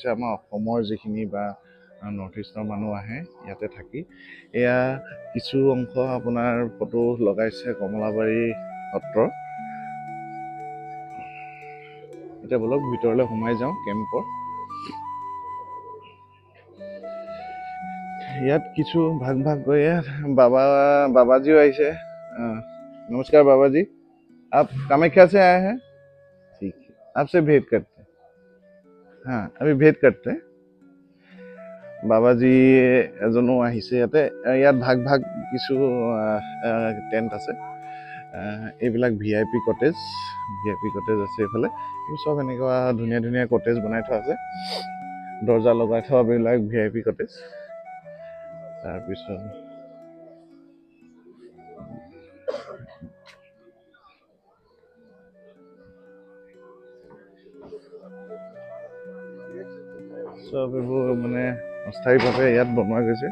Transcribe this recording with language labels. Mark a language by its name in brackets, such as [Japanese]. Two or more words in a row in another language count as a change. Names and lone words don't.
[Assamese] আমাৰ অসমৰ যিখিনি বা [English] North East [Assamese] মানুহ আহে ইয়াতে থাকি, এয়া কিছু অংশ আপোনাৰ ফটো লগাইছে কমলাবাৰী সত্ৰ। এতিয়া বলক ভিতৰলৈ সোমাই যাওঁ কেম্পৰ। ইয়াত কিছু ভাগ কৰি बाबाजी আহিছে। [Hindi] नमस्कार बाबा जी, आप कामाख्या से आए हैं? ठीक है, आपसे भेंट करते हैं। हाँ, अभी भेंट करते हैं। [Assamese] बाबाजी এজনো আহিছে ইয়াতে। ইয়াত ভাগ কিছু টেণ্ট আছে। এইবিলাক [English] VIP cottage [Assamese] আছে এইফালে। সব এনেকুৱা ধুনীয়া কটেজ বনাই থোৱা আছে। দৰ্জা লগাই থোৱা বিলাক [English] VIP cottage. [Assamese] তাৰপিছত সব এইবোৰ মানে অস্থায়ীভাৱে ইয়াত বনোৱা গৈছে।